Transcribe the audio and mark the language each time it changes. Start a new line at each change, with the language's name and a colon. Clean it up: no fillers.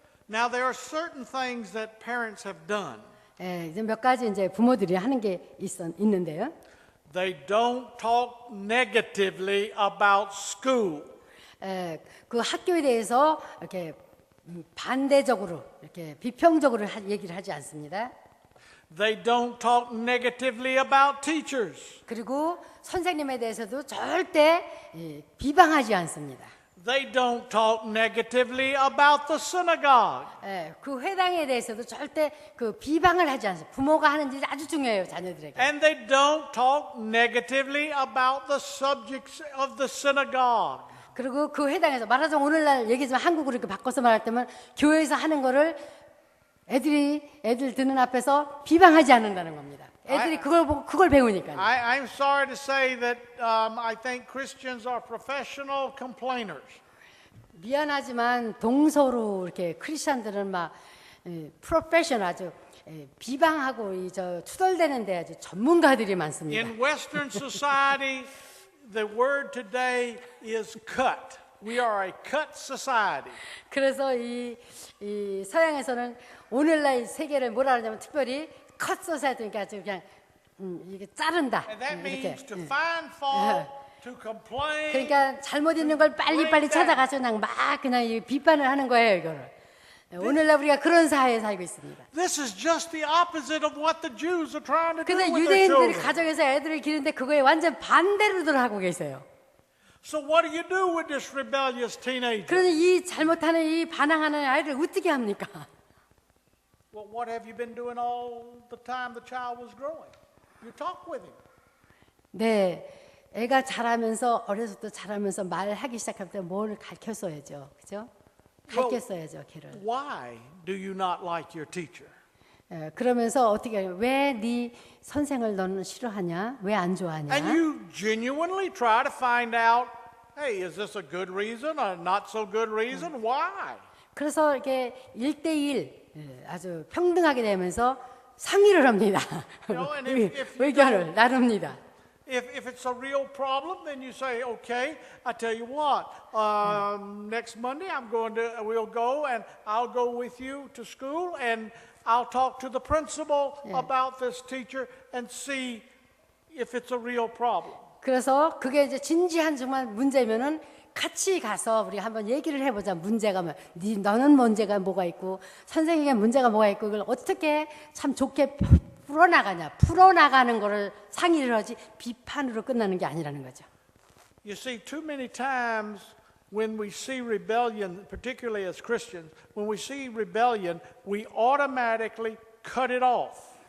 English: Now, there are certain things that parents have done.
Korean: 이제 몇 가지 이제 부모들이 하는 게 있는데요.
English: They don't talk negatively about school.
Korean: 그 학교에 대해서 이렇게 반대적으로 이렇게 비평적으로 얘기를 하지 않습니다.
English: They don't talk negatively about teachers.
Korean: 그리고 선생님에 대해서도 절대 비방하지 않습니다.
English: They don't talk negatively about the synagogue.
Korean: 그 회당에 대해서도 절대 그 비방을 하지 않습니다. 부모가 하는 일이 아주 중요해요, 자녀들에게.
English: And they don't talk negatively about the subjects of the synagogue.
Korean: 그리고 그 회당에서 말하자면 오늘날 얘기지만 한국으로 이렇게 바꿔서 말할 때면 교회에서 하는 거를 애들 듣는 앞에서 비방하지 않는다는 겁니다. 애들이 그걸 보고 그걸 배우니까요.
English: I'm sorry to say that I think Christians are professional complainers.
Korean: 미안하지만 동서로 이렇게 크리스천들은 막 프로페셔널 아주 비방하고 투덜대는데 아주 전문가들이 많습니다.
English: In Western society, the word today is cut. We are a cut society.
Korean: 그래서 이 서양에서는 오늘날 세계를 뭐라 그러냐면 특별히 컷 소사이티니까 아주 그냥 이게 자른다.
English: And that
Korean: 이렇게.
English: means to find fault, to complain.
Korean: 그러니까 잘못 있는 걸 빨리빨리 찾아가서 그냥 막 그냥 비판을 하는 거예요, 이거를. 오늘날 우리가 그런 사회에 살고 있습니다.
English: This is just the opposite of what the Jews are trying to do
Korean: 근데
English: with their
Korean: 유대인들이
English: children.
Korean: 가정에서 애들을 기르는데 그거에 완전 반대로들 하고 계세요.
English: So what do you do with this rebellious teenager?
Korean: 그래서 이 잘못하는 이 반항하는 아이를 어떻게 합니까?
English: Well, what have you been doing all the time the child was growing? You talk with him.
Korean: 네, 애가 자라면서 어려서부터 자라면서 말하기 시작할 때 뭘 가르쳤어야죠, 그죠? 가르쳤어야죠, 걔를.
English: Why do you not like your teacher?
Korean: 그러면서 어떻게 해요? 왜 네 선생을 너는 싫어하냐? 왜 안 좋아하냐?
English: And you genuinely try to find out, hey, is this a good reason or not so good reason? Why?
Korean: 그래서 이렇게 1대1 아주 평등하게 되면서 상의를 합니다.
English: know, and if you
Korean: 의견을 나눕니다.
English: If it's a real problem, then you say, okay, I tell you what, next Monday we'll go and I'll go with you to school and I'll talk to the principal about this teacher and see if it's a real problem.
Korean: 그래서 그게 이제 진지한 정말 문제면은 같이 가서 우리 한번 얘기를 해보자. 문제가 뭐, 너는 문제가 뭐가 있고 선생님의 문제가 뭐가 있고 이걸 어떻게 참 좋게 풀어나가는 거를 상의를 하지 비판으로 끝나는 게 아니라는 거죠.
English: You see, too many times when we see rebellion, particularly as Christians, when we see rebellion, we automatically cut it off.